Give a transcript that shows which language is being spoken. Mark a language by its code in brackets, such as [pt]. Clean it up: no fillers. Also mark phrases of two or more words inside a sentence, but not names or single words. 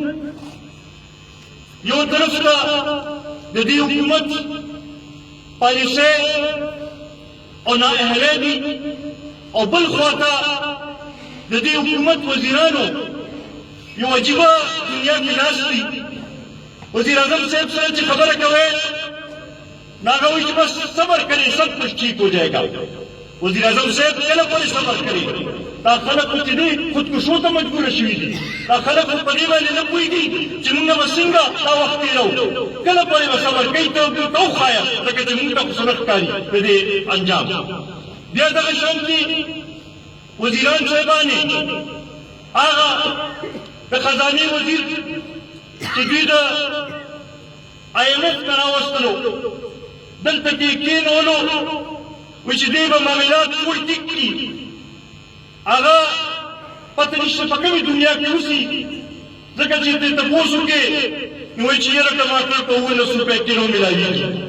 [ps] یو طرف ته د دې حکومت پالیسۍ او نااهلۍ دي او بل خواته د دې حکومت وزیرانو یو عجیبه دنیا کې ناست دي وزیر اعظم صاحب سره چې خبره کوئ نو هغه وایي چې بس [ur] صبر کریں سب کچھ ٹھیک ہو جائے گا [ps] وزیر اعظم صاحب کله پورې صبر کوي دا خلک چې دي خودکشو ته مجبور شوي دي دا خلک په دې باندې نه پوهېږي چې موږ به څنګه دا وخت تېرو کله پورې به صبر کوي ته وښایه ځکه چې موږ ته خو څه نه ښکاري د دې انجام بیا دغه شانتې وزیران صاحبانې هغه د خزانې وزیر چې دوی د IMF ته راوستلو دلته کې کېنولو وی چې دی به معاملات ټول ټیک کړي هغه پته نشته په کومې دنیا کې اوسي ځکه چې دې تپوس وکړې نو وایي چې یاره ټماټر په 19 روپۍ کیلو میلاویږي